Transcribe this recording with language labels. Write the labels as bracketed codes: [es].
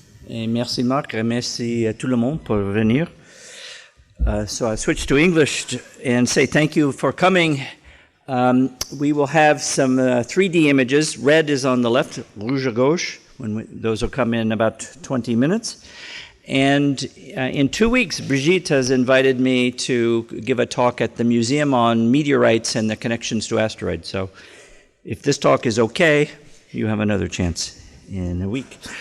[fr] Et merci Marc, et merci à tout le monde pour venir. [en] So I switch to English and say thank you for coming. We will have some 3D images. Red is on the left, [fr] rouge à gauche. [en] Those will come in about 20 minutes. And in 2 weeks, Brigitte has invited me to give a talk at the museum on meteorites and the connections to asteroids. So if this talk is okay, you have another chance in a week.